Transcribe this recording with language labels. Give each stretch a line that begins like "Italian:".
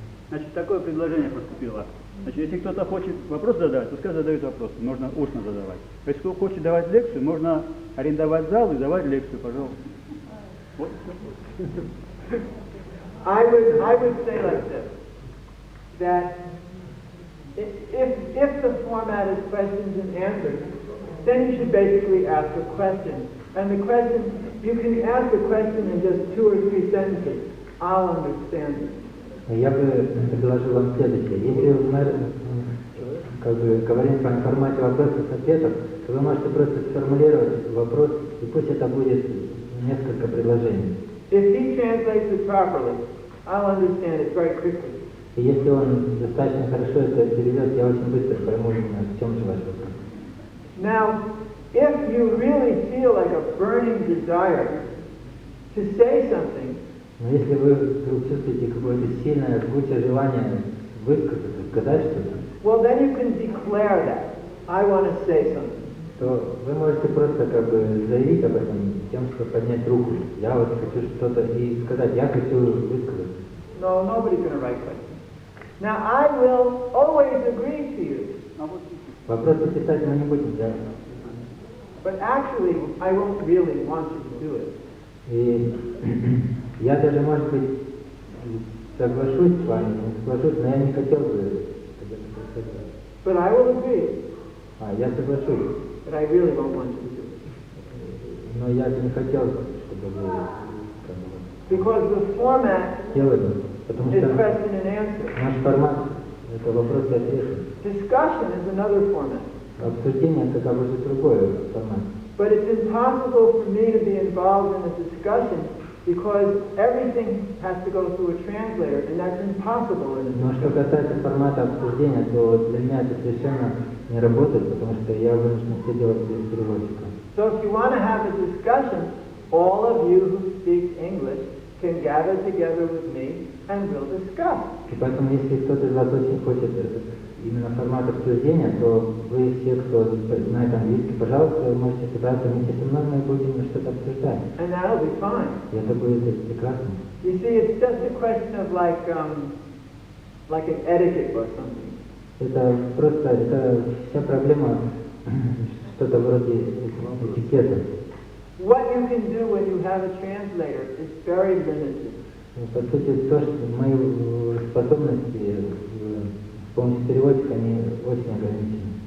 Russian: Значит, такое предложение поступило. Значит, если кто-то хочет вопрос задавать, пускай задает вопрос, можно устно задавать. Если кто хочет давать лекцию, можно арендовать зал и давать лекцию, пожалуйста. Вот.
English: I would say like this, that if the format is questions and answers, then you should basically ask a question. And the question, you can ask a question in just 2 or 3 sentences. I'll understand it.
Russian: Я бы предложил вам следующее. Если мы говорим о формате вопросов-ответов, то вы можете просто сформулировать вопрос, и пусть это будет несколько предложений.
English: If he translates it properly, I'll understand it very quickly.
Russian: И если он достаточно хорошо это переведет, я очень быстро пойму, в чем же ваш вопрос.
English: Now, if you really feel like a burning desire to say something,
Russian: но если вы вдруг чувствуете какое-то сильное, жгучее желание высказаться, сказать что-то,
English: well, then you can declare that. I want to say something.
Russian: То вы можете просто заявить об этом тем, что поднять руку. Я вот хочу что-то и сказать, я хочу высказаться.
English: No, nobody's going to write questions. Now, I will always agree to you.
Russian: Вопросы писать мы не будем делать.
English: But actually, I won't really want you to do it.
Russian: И я даже, может быть, соглашусь с вами, не соглашусь, но я не хотел бы, чтобы это происходило.
English: But I will agree.
Russian: Я соглашусь.
English: But I really won't want you to do it.
Russian: Но я бы не хотел, чтобы вы
English: Because the format
Russian: делали, потому
English: is
Russian: что
English: question and answer.
Russian: наш формат – это вопрос и ответы.
English: Discussion is another format.
Russian: Обсуждение – это как бы другой формат.
English: But it's impossible for me to be involved in a discussion because everything has to go through a translator, and that's impossible in a
Russian: Но что касается формата обсуждения, то для меня это совершенно не работает, потому что я вынужден все делать без переводчика.
English: So if you want to have a discussion, all of you who speak English can gather together with me and we'll discuss.
Russian: И поэтому, если кто-то из вас очень хочет именно формат обсуждения, то вы все, кто знает английский, пожалуйста, вы можете собраться вместе со мной, мы будем что-то обсуждать.
English: And that'll be fine.
Russian: И это будет прекрасно.
English: You see, it's just a question of like an etiquette or something.
Russian: Это просто, это вся проблема, что-то вроде этикета.
English: What you can do when you have a translator is very limited.
Russian: По сути, то, что мои способности с помощью переводчика, они очень ограничены.